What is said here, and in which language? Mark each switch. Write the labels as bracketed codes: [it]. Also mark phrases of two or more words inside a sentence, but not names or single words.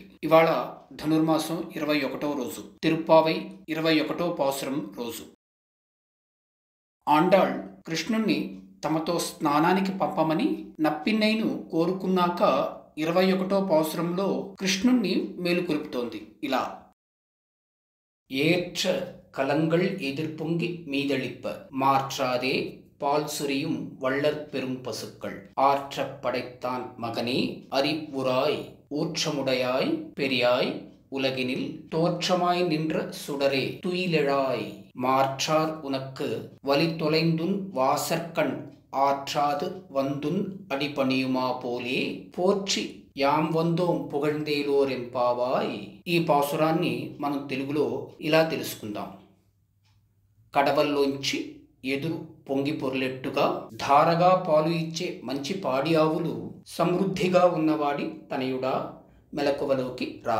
[te] ఇవాళ ధనుర్మాసం 21వ రోజు, తిరుప్పావై 21వ పాసురం రోజు. ఆండాళ్ కృష్ణుణ్ణి తమతో స్నానానికి పంపమని నప్పిన్నైను కోరుకున్నాక 21వ పాసురంలో కృష్ణుణ్ణి మేలుకొలుపుతోంది ఇలా: [ta] ஏற்ற கலங்கள் எதிர்பொங்கி மீதளிப்ப மாற்றாதே பால் சுரியும் வள்ளற் பெரும் பசுக்கள் ஆற்றப் படைத்தான் மகனே அறிவுராய் ஊற்றமுடையாய் பெரியாய் உலகினில் தோற்றமாய் நின்ற சுடரே துயிலெழாய் மாற்றார் உனக்கு வலி தொலைந்துன் வாசற்கண் ஆற்றாது வந்துன் அடிபணியுமா போலே போற்றி யாம் வந்தோம் புகழ்ந்தேலோர் எம்பாவாய். [te] ఈ పాసురాన్ని మనం తెలుగులో ఇలా తెలుసుకుందాం. కడవల్లోంచి ఎదురు పొంగి పొర్లెట్టుగా ధారగా పాలు ఇచ్చే మంచి పాడి ఆవులు సమృద్ధిగా ఉన్నవాడి తనయుడా మెలకువలోకి రా.